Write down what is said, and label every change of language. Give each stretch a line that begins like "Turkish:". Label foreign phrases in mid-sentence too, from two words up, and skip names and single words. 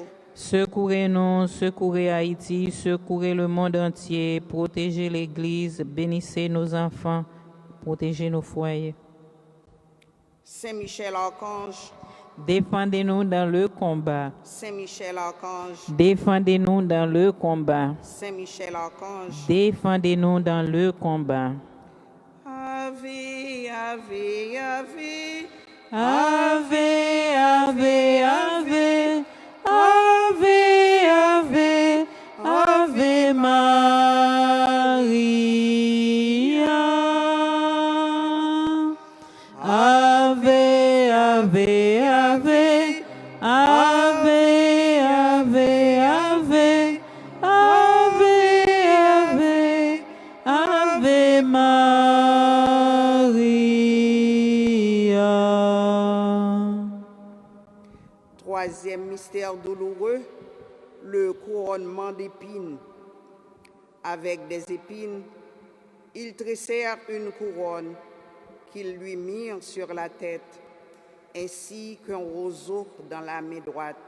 French: secourez-nous, secourez Haïti, secourez le monde entier, protégez l'Église, bénissez nos enfants, protégez nos foyers. Saint Michel Archange, défendez-nous dans le combat. Saint Michel Archange, défendez-nous dans le combat. Saint Michel Archange, défendez-nous dans le combat.
Latin: Ave, Ave, ave, ave, ave, ave, ave Maria. Ave, ave, ave, ave, ave, ave, ave, ave, ave Maria.
French: Troisième mystère douloureux, le couronnement d'épines. Avec des épines, ils tressèrent une couronne qu'ils lui mirent sur la tête, ainsi qu'un roseau dans la main droite.